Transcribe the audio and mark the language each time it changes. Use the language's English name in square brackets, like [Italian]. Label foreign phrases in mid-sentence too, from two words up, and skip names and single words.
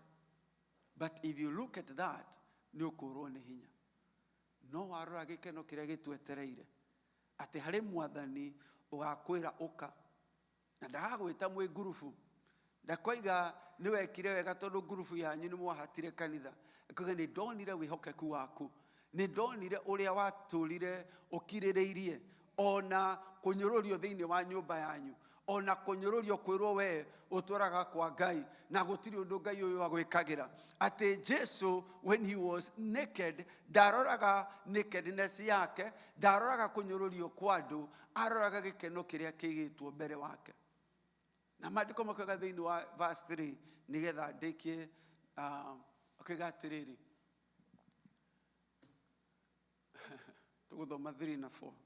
[English] But if you look at that, [Kikuyu] ni ukurwo ni hinya. No warora gikeno kiria gitwetereire ati hari mwathani ugakwira uka na ndagagwita mwe gurufu ndakoiga ni wekire wega tondu gurufu yanyu ni mwahatire kanitha akuga ni ndonire wihokeku waku, ni ndonire uria waturire ukirireirie ona kunyururio thiini wa nyumba yanyu, ona kunyururio kwirwo we uturaga kwa Ngai na gutiri undu Ngai uyu agwikagira. Ati Jesu [English] when he was naked [Kikuyu] daroraga nakedness yake, daroraga kunyururio kwa andu, aroraga gikeno kiria kigitwo mbere wake. Na maandiko makoiga thiini wa verse 3 nigetha ndikie akiga atiriri tuguthoma 3 na 4.